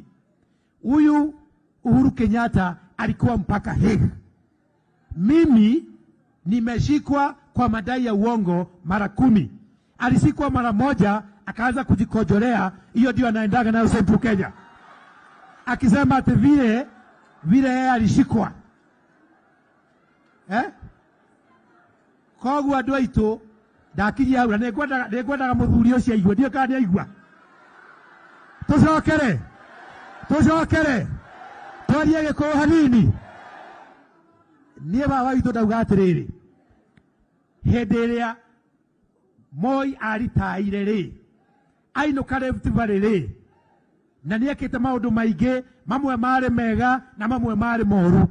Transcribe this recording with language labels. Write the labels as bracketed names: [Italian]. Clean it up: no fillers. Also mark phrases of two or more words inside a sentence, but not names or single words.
[Swahili] Huyu Uhuru Kenyatta alikuwa mpaka Hague. Mimi nimeshikwa kwa madai ya uongo mara 10. Alishikwa mara moja akaanza kujikojolea, hiyo ndio anaendaga nayo Central Kenya. Akisema ati vile yeye alishikwa. [Kikuyu] Kogu andũ aitũ ndakijia hau na nĩngwendaga mũthuri ũcio aigue, ndio kana aigua. Tũcokere twarie Gĩkũyũ hanini. Niĩ baba witũ ndauga atĩrĩrĩ, hĩndĩ ĩrĩa Moi aritaire rĩ, ainũka Rift Valley rĩ, na nĩekĩte maũndũ maingĩ, mamwe marĩ mega na mamwe marĩ moru.